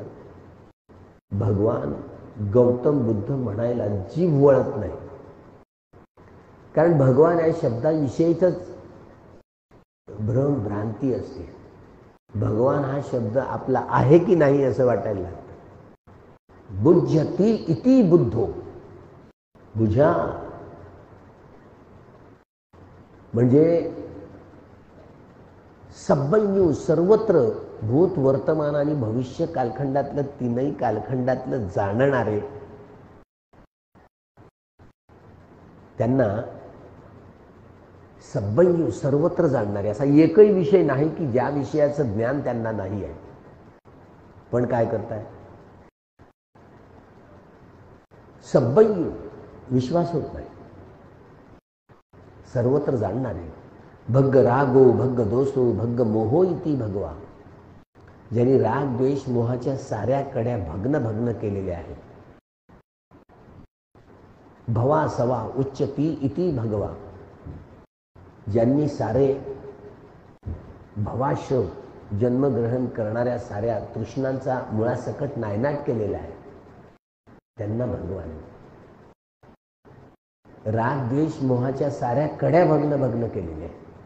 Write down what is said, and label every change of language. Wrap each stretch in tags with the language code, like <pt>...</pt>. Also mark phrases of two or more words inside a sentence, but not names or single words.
<mr>भगवान गौतम बुद्ध म्हणायला जीभ वळत नाही. कारण भगवान या शब्दाविषयीच भ्रम भ्रांती असते. भगवान हा शब्द आपला आहे की नाही असं वाटायला लागतं.</mr> <pi>बुध्यती इति बुद्धो,</pi> <mr>बुझा म्हणजे सब्बैन्यू, सर्वत्र, भूत, वर्तमान आणि भविष्य कालखंडातलं, तीनही कालखंडातलं जाणणारे, त्यांना सब्बैन्यू, सर्वत्र जाणणारे असा एकही विषय नाही की ज्या विषयाचं ज्ञान त्यांना नाही आहे. पण काय करताय? सब्बैन्यू, विश्वास होत नाही. सर्वत्र जाणणारे,</mr> <pi>भग्ग रागो भग्ग दोषो भग्ग मोहो इति भगवा,</pi> <mr>ज्यांनी राग द्वेष मोहाच्या साऱ्या कड्या भग्न भग्न केलेल्या आहेत.</mr> <pi>भवा सवा उच्चती इति भगवा,</pi> <mr>ज्यांनी सारे भवाश्रव जन्मग्रहण करणाऱ्या साऱ्या तृष्णांचा मुळासकट नायनाट केलेला आहे, त्यांना भगवान. राग द्वेष मोहाच्या साऱ्या कड्या भग्न भग्न केलेल्या आहेत.</mr>